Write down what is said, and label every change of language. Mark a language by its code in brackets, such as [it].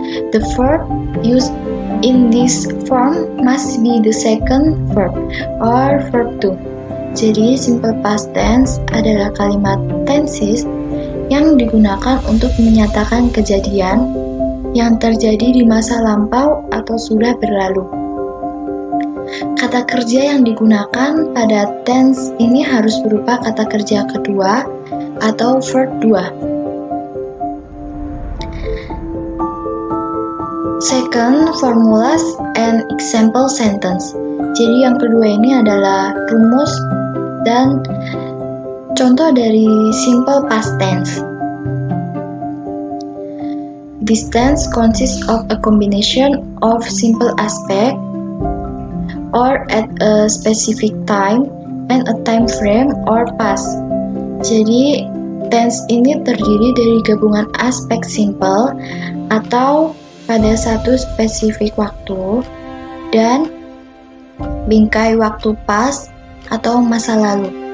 [en] The verb used in this form must be the second verb or verb to. [id] Jadi simple past tense adalah kalimat tenses yang digunakan untuk menyatakan kejadian yang terjadi di masa lampau atau sudah berlalu. Kata kerja yang digunakan pada tense ini harus berupa kata kerja kedua atau verb 2. [en] Second, formulas and example sentence. [id] Jadi yang kedua ini adalah rumus dan contoh dari simple past tense. [en] This tense consists of a combination of simple aspect or at a specific time and a time frame or past. [id] Jadi tense ini terdiri dari gabungan aspek simple atau pada satu spesifik waktu dan bingkai waktu past atau masa lalu.